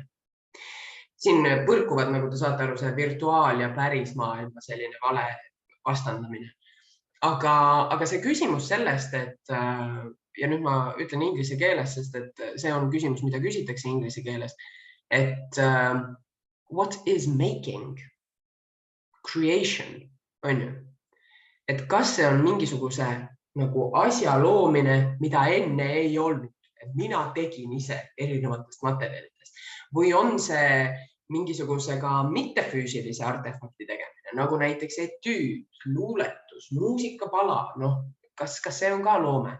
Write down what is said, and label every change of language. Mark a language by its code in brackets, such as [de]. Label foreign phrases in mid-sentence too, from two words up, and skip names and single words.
[et] Siin põrkuvad, nagu te saate aru, see virtuaal- ja pärismaailma selline vale vastandamine. Aga see küsimus sellest, et ja nüüd ma ütlen inglise keeles, sest et see on küsimus, mida küsitakse inglise keeles, et [en] what is making? [et] Creation, on ju? Et kas see on mingisuguse nagu asja loomine, mida enne ei olnud, et mina tegin ise erinevatest materjalidest, või on see mingisugusega mittefüüsilise artefakti tegemine, nagu näiteks etüüd, luuletus, muusikapala, kas see on ka loome?